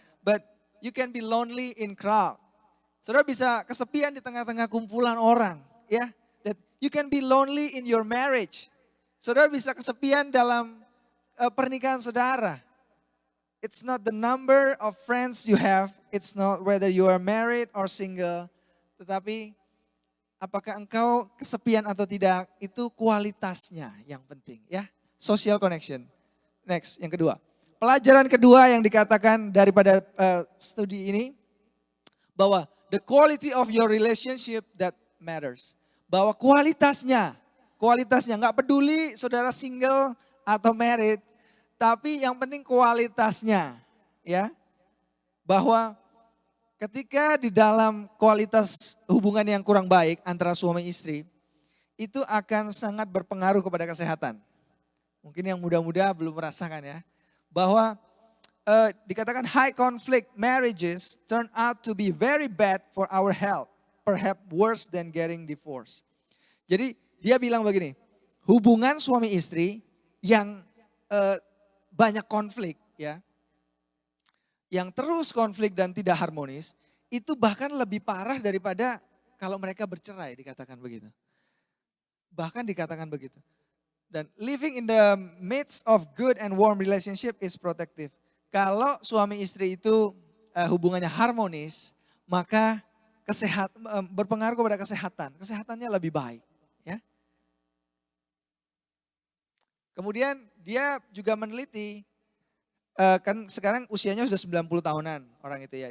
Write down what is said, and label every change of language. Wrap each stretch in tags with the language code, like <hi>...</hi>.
<en>But you can be lonely in crowd.</en> <id>Saudara bisa kesepian di tengah-tengah kumpulan orang, ya.</id> <en>That you can be lonely in your marriage.</en> <id>Saudara bisa kesepian dalam pernikahan saudara.</id> <en>It's not the number of friends you have, it's not whether you are married or single,</en> <id>tetapi apakah engkau kesepian atau tidak, itu kualitasnya yang penting, ya.</id> <en>Social connection. Next,</en> <id>yang kedua. Pelajaran kedua yang dikatakan daripada studi ini, bahwa</id> <en>the quality of your relationship that matters.</en> <id>Bahwa kualitasnya nggak peduli saudara single atau married, tapi yang penting kualitasnya, ya. Bahwa ketika di dalam kualitas hubungan yang kurang baik antara suami istri, itu akan sangat berpengaruh kepada kesehatan. Mungkin yang muda-muda belum merasakan, ya. Bahwa dikatakan</id> <en>high conflict marriages turn out to be very bad for our health. Perhaps worse than getting divorced.</en> <id>Jadi dia bilang begini, hubungan suami istri yang banyak konflik, ya, yang terus konflik dan tidak harmonis, itu bahkan lebih parah daripada kalau mereka bercerai, dikatakan begitu. Bahkan dikatakan begitu. Dan</id> <en>living in the midst of good and warm relationship is protective.</en> <id>Kalau suami istri itu hubungannya harmonis, maka berpengaruh kepada kesehatan. Kesehatannya lebih baik, ya. Kemudian dia juga meneliti, kan sekarang usianya sudah 90 tahunan orang itu, ya.</id>